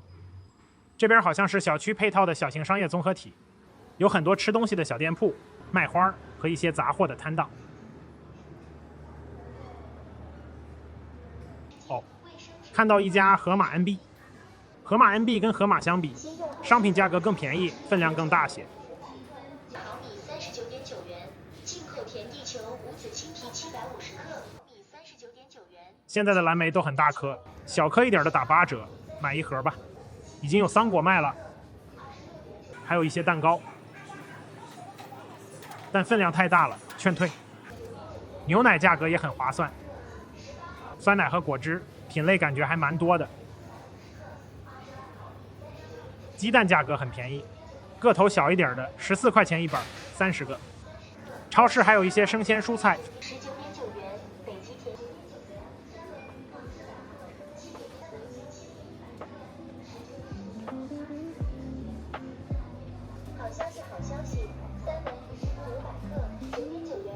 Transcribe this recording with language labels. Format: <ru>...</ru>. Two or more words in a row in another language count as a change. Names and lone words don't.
<zh>這邊好像是小區配套的小型商業綜合體，有很多吃東西的小店鋪、賣花和一些雜貨的攤檔。看到一家盒馬 NB， 盒馬 NB 跟盒馬相比，商品價格更便宜，分量更大些。毫米39.9元，进口甜地球无籽青皮750克，米39.9元。现在的蓝莓都很大颗，小颗一點的打8折，買1盒吧。已經有桑果賣了，還有一些蛋糕，但分量太大了，勸退。牛奶價格也很划算，酸奶和果汁品類感覺還蠻多的。雞蛋價格很便宜，個頭小一點的14塊錢1板，30個。超市還有一些生鮮蔬菜。 19.9元，北極甜。好消息，好消息，3文鱼500克，9.9元。</zh>